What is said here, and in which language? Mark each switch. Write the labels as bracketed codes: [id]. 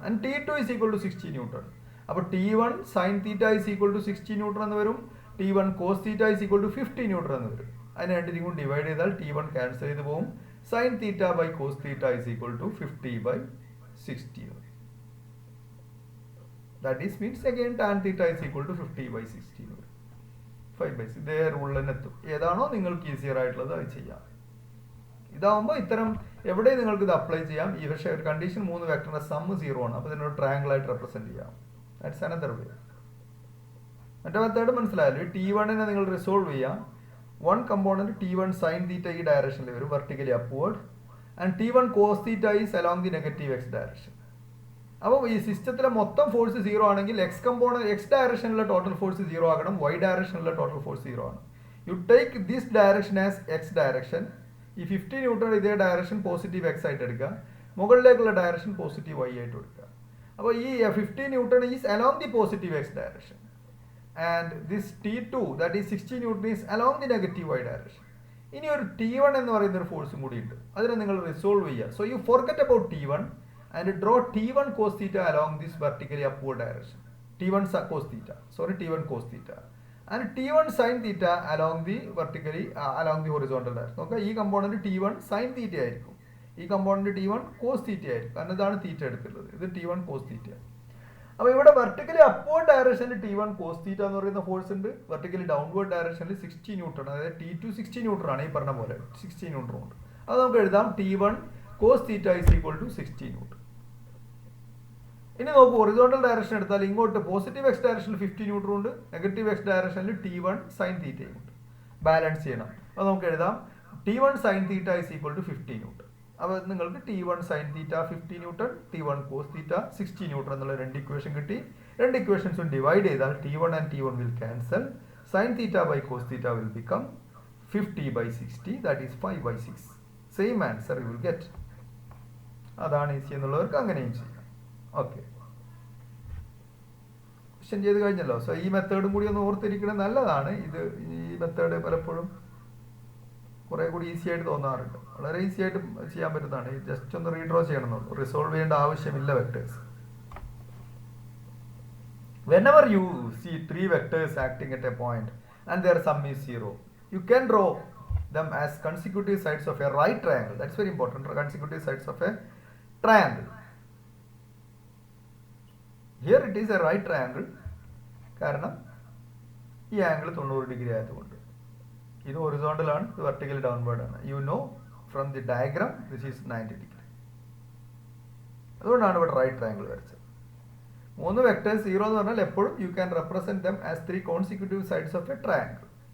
[en] And T2 is equal to 60 newton. [ml] അപ്പോൾ T1 sine theta is equal to 60 newton എന്ന് വരും. T1 cos theta is equal to 50 newton എന്ന് വരും. അതിനെ രണ്ടിനും കൂടി ഡിവൈഡ് ചെയ്താൽ T1 ക്യാൻസൽ ചെയ്ത് പോകും. [en] Sine theta by cos theta is equal to 50 by 60. That is means again tan theta is equal to 50 by 60. [ml] 5 by 6. ഇതേ റൂളിൽ തന്നെ എത്തും. ഏതാണോ നിങ്ങൾക്ക് ഈസിയർ ആയിട്ടുള്ളത് അത് ചെയ്യാം. ഇതാവുമ്പോൾ ഇത്തരം എവിടെ നിങ്ങൾക്ക് ഇത് അപ്ലൈ ചെയ്യാം. ഈ പക്ഷേ ഒരു കണ്ടീഷൻ 3 വെക്ടറിന്റെ സമ്മ് 0 ആണ്. അപ്പോൾ ഇതിനൊരു ട്രയാങ്കിൾ ആയിട്ട് റെപ്രസെന്റ് ചെയ്യാം. [en] That's another way. [ml] മറ്റേ മെത്തേഡ് മനസ്സിലായല്ലോ. T1നെ നിങ്ങൾ റിസോൾവ് ചെയ്യാം. 1 കമ്പോണന്റ് T1 സൈൻ തീറ്റ ഈ ഡയറക്ഷനിൽ വരും, vertically upward. [en] And T1 cos theta is along the negative x direction. [ml] അപ്പോൾ ഈ സിസ്റ്റത്തിലെ മൊത്തം ഫോഴ്സ് 0 ആണെങ്കിൽ എക്സ് ഡയറക്ഷനിലെ ടോട്ടൽ ഫോഴ്സ് 0 ആകണം, വൈ ഡയറക്ഷനിലെ ടോട്ടൽ ഫോഴ്സ് 0 ആണ്. [en] You take this direction as x direction. [ml] ഈ 50 ന്യൂട്ടൺ ഇതേ ഡയറക്ഷൻ പോസിറ്റീവ് എക്സ് ആയിട്ട് എടുക്കുക, മുകളിലേക്കുള്ള ഡയറക്ഷൻ പോസിറ്റീവ് വൈ ആയിട്ട് എടുക്കുക. [en] അപ്പോൾ ഈ 50 newton is along the positive x direction and this T2 that is 60 newton is along the negative y direction. [ml] ഇനി ഒരു T1 എന്ന് പറയുന്ന ഒരു ഫോഴ്സും കൂടി ഉണ്ട്, അതിനെ നിങ്ങൾ റിസോൾവ് ചെയ്യുക. [en] So you forget about T1 and draw T1 cos theta along this vertically upward direction. T1 cos theta, sorry, T1 cos theta, and T1 sin theta along the vertically along the horizontal direction. [ml] Okay, ഈ component T1 sin theta ആയിരിക്കും, ഈ component T1 cos theta ആയിരിക്കും. കാരണം ഇതാണ് തീറ്റ എടുത്തുള്ളത്, ഇത് T1 cos theta. അപ്പോൾ ഇവിടെ vertically upward ഡയറക്ഷനിൽ T1 cos theta എന്ന് പറയുന്ന ഫോഴ്സ് ഉണ്ട്, വെർട്ടിക്കലി ഡൗൺവേർഡ് ഡയറക്ഷനിൽ 60 ന്യൂട്ടൺ, അതായത് T2 60 ന്യൂട്ടൺ ആണ് ഈ പറഞ്ഞ പോലെ 60 ന്യൂട്ടൺ ഉണ്ട്. അത് നമുക്ക് എഴുതാം [en] T1 cos theta is equal to 60 [ml] newton. ഇനി നോക്കൂ, ഹൊറിസോണ്ടൽ ഡയറക്ഷൻ എടുത്താൽ ഇങ്ങോട്ട് പോസിറ്റീവ് എക്സ് ഡയറക്ഷനിൽ 50 ന്യൂട്ടൺ ഉണ്ട്, നെഗറ്റീവ് എക്സ് ഡയറക്ഷനിൽ T1 സൈൻ തീറ്റയും ഉണ്ട്. ബാലൻസ് ചെയ്യണം. അപ്പോൾ നമുക്ക് എഴുതാം T1 sine theta is equal to 50 newton. അപ്പോൾ നിങ്ങൾക്ക് T1 sine theta 50 newton, T1 cos theta 60 newton എന്നുള്ള 2 ഇക്വേഷൻ കിട്ടി. 2 ഇക്വേഷൻസും ഡിവൈഡ് ചെയ്താൽ [en] T1 and T1 will cancel. Sin theta by cos theta will become 50 by 60, that is 5 by 6. Same answer you will get. [ml] അതാണ് easy എന്നുള്ളവർക്ക് അങ്ങനെയും ചെയ്യാം. Okay, question ചെയ്ത് കഴിഞ്ഞല്ലോ. So ഈ മെത്തേഡും കൂടി ഒന്ന് ഓർത്തിരിക്കുന്നത് നല്ലതാണ്. ഈ മെത്തേഡ് പലപ്പോഴും കുറേ കൂടി ഈസി ആയിട്ട് തോന്നാറുണ്ട്. വളരെ ഈസി ആയിട്ട് ചെയ്യാൻ പറ്റുന്നതാണ്. ജസ്റ്റ് ഒന്ന് റീഡ്രോ ചെയ്യണമെന്നുള്ളൂ. റിസോൾവ് ചെയ്യേണ്ട ആവശ്യമില്ല vectors. [en] Whenever you see three vectors acting at a point and their sum is 0, you can draw them as consecutive sides of a right triangle. That's very important. Consecutive sides of a triangle. Here it is a right triangle. [ml] കാരണം ഈ angle 90 degree ആയതുകൊണ്ട് ഇത് horizontal ആണ്, ഇത് vertical downward ആണ്. [en] You know from the diagram this is 90 degree. [ml] അതുകൊണ്ടാണ് ഇവിടെ right triangle വരച്ചത്. 3 വെക്ടേഴ്സ് 0 എന്ന് പറഞ്ഞാൽ എപ്പോഴും [en] You can represent them as 3 consecutive sides of a triangle.